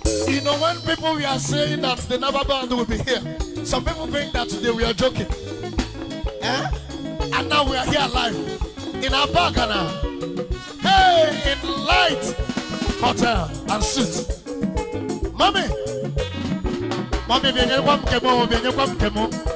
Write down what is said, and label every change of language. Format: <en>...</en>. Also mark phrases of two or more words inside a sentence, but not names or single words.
<en>You know, when people were saying that the Nava band will be here, some people think that they were joking. Eh? And now we are here live in Abagana. Hey, in Light Hotel and Suites. Mommy. Mommy,</en> <ig>bịa nyekwa m nke m, o, bịa nyekwa m nke m.</ig>